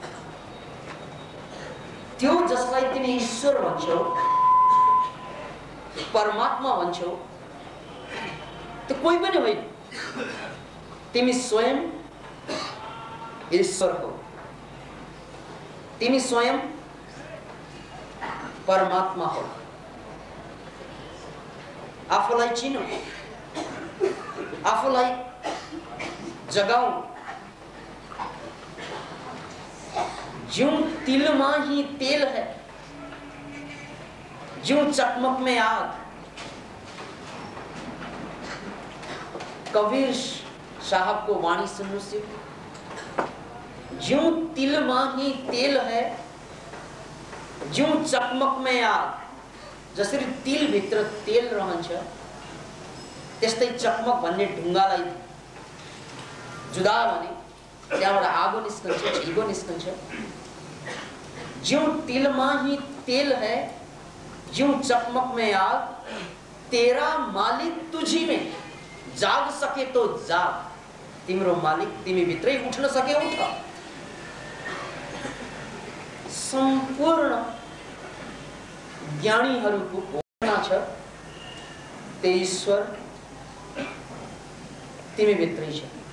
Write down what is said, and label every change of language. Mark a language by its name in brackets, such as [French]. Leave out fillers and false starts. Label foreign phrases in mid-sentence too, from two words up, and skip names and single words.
[Nepali] त्यो जसलाई तिमी ईश्वर भन्छौ, परमात्मा भन्छौ, त्यो कोही पनि होइन, तिमी स्वयं ईश्वर हो, तिमी स्वयं परमात्मा हो। आफूलाई चिनो, आफूलाई जगाऊ। [Hindi] ज्यों तिल में ही तेल है, ज्यों चकमक में आग। कबीर साहब को वाणी सुनो से, ज्यों तिल में ही तेल है, ज्यों चकमक में आग। [Nepali] जसरी तिल भित्र तेल रहन्छ, त्यस्तै चकमक भन्ने ढुङ्गालाई जुदा भने त्यहाँबाट आगो निस्कन्छ, झिगो निस्कन्छ। [Hindi] ज्यों तिल में ही तेल है, ज्यों चकमक में आग। तेरा मालिक तुझी में, जाग सके तो जाग। [Nepali] तिम्रो मालिक तिमी भित्रै उठ्न सके उठ। संपूर्ण ज्ञानीहरूको घोषणा छ, ते ईश्वर तिमी भित्रै छ।